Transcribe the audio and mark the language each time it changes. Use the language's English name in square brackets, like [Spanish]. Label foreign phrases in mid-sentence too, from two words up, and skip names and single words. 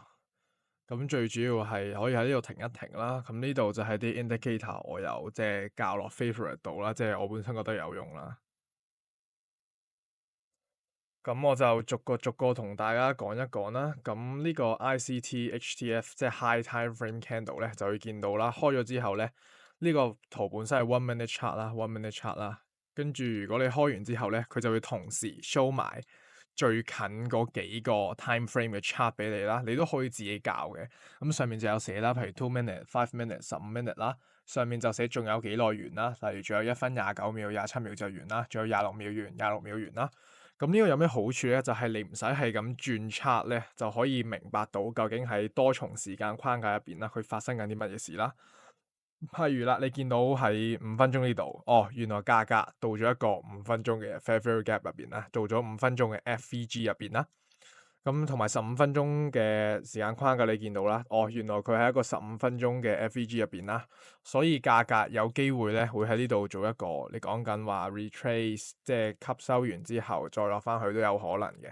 [Cantonese] 咁最主要係可以喺呢度停一停啦，咁呢度就係啲 indicator 我有校落 favorite 度啦，即係我本身覺得有用啦。咁我就逐個同大家講一講啦。咁呢個 [English] ICT HTF [Cantonese] 即係 [English] High Time Frame Candle [Cantonese] 咧，就會見到啦。開咗之後咧，呢個圖本身係 [English] one minute chart [Cantonese] 啦， [English] one minute chart [Cantonese] 啦。跟住如果你開完之後咧，佢就會同時 show 埋最近嗰幾個 [English] time frame [Cantonese] 嘅 chart 俾你啦。你都可以自己校嘅。咁上面就有寫啦，譬如 [English] two minute、 five minute、 15 minute [Cantonese] 啦。上面就寫仲有幾耐完啦，例如仲有1分29秒、27秒就完啦，仲有26秒完、26秒完啦。咁呢個有咩好處咧？就係你唔使係咁轉 chart 咧，就可以明白到究竟喺多重時間框架入邊啦，佢發生緊啲乜嘢事啦。譬如啦，你見到喺5分鐘呢度，哦，原來價格到咗一個5分鐘嘅 [English] fair value gap [Cantonese] 入邊啦，到咗5分鐘嘅 FVG 入邊啦。咁同埋15分鐘嘅時間框架，你見到啦，哦，原來佢係一個15分鐘嘅 FVG 入邊啦，所以價格有機會咧會喺呢度做一個，你講緊話 retrace，即係吸收完之後再落翻去都有可能嘅。